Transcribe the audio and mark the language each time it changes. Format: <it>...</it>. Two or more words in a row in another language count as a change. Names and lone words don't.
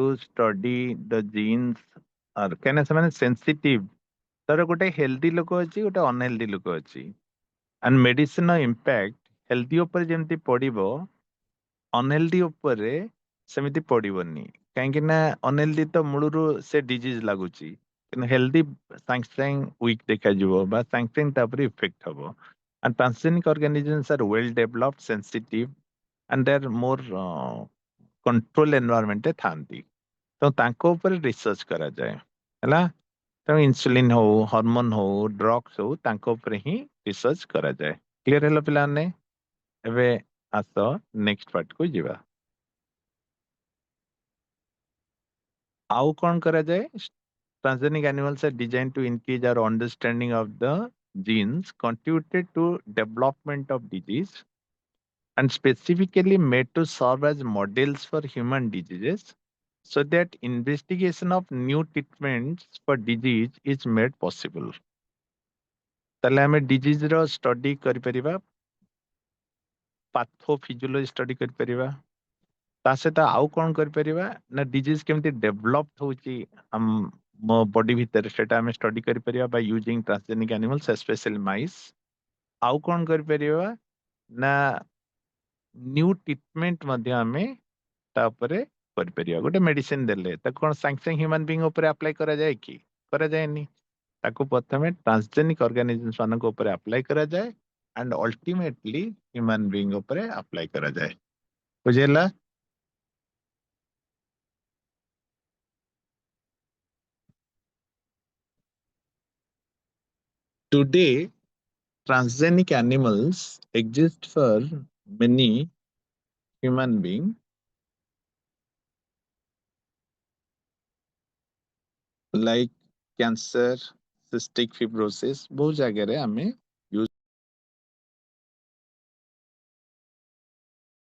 <en>study the genes or</en> <or>କାହିଁକିନା ସେମାନେ sensitive ତାର ଗୋଟେ healthy ଲୋକ ଅଛି ଗୋଟେ unhealthy ଲୋକ ଅଛି</or> <en>and medicine</en> <or>ର</or> <en>impact healthy</en> <or>ଉପରେ ଯେମିତି ପଡିବ unhealthy ଉପରେ ସେମିତି ପଡିବନି କାହିଁକି ନା unhealthy ତ ମୂଳରୁ ସେ disease ଲାଗୁଛି କିନ୍ତୁ healthy ସାଙ୍ଗେ ସାଙ୍ଗେ weak ଦେଖାଯିବ ବା ସାଙ୍ଗେ ସାଙ୍ଗେ ତାପରେ effect ହବ</or> <en>and transgenic organisms are well developed sensitive and they are more control environment</en> <or>ରେ ଥାନ୍ତି ତ ତାଙ୍କ ଉପରେ ରିସର୍ଚ୍ଚ କରାଯାଏ ହେଲା ତେଣୁ ଇନସୁଲିନ ହଉ ହରମୋନ ହଉ ଡ୍ରଗ୍ସ ହଉ ତାଙ୍କ ଉପରେ ହିଁ ରିସର୍ଚ୍ଚ କରାଯାଏ କ୍ଲିୟର ହେଲା ପିଲାମାନେ ଏବେ ଆସ</or> <en>next partକୁ</en> <or>ଯିବା ଆଉ କଣ କରାଯାଏ</or> <en>transgenic animals are designed to increase our understanding of the genes contributed to development of disease and specifically made to serve as models for human diseases so that investigation of new treatments for disease is made possible.</en> <or>ତାହେଲେ ଆମେ disease ର study କରିପାରିବା</or> <en>pathophysiology study</en> <or>କରିପାରିବା ତା ସହିତ ଆଉ କଣ କରିପାରିବା ନା disease କେମିତି develop ହଉଛି ମୋ body ଭିତରେ ସେଟା ଆମେ study କରିପାରିବା</or> <en>by using transgenic animals especially mice</en> <or>ଆଉ କଣ କରିପାରିବା ନା</or> <en>new treatment</en> <or>ମଧ୍ୟ ଆମେ ତା ଉପରେ କରିପାରିବା ଗୋଟେ ମେଡିସିନ ଦେଲେ ତାକୁ କଣ ସାଙ୍ଗେ ସାଙ୍ଗେ</or> <en>human being</en> <or>ଉପରେ ଆପ୍ଲାଏ କରାଯାଏ କି କରାଯାଏନି ତାକୁ ପ୍ରଥମେ</or> <en>transgenic organisms</en> <or>ମାନଙ୍କ ଉପରେ ଆପ୍ଲାଏ କରାଯାଏ</or> <en>and ultimately human being</en> <or>ଉପରେ ଆପ୍ଲାଏ କରାଯାଏ ବୁଝିହେଲା</or> <en>Today, transgenic animals exist for many human beings like cancer, cystic fibrosis,</en> <or>ବହୁତ ଜାଗାରେ ଆମେ</or>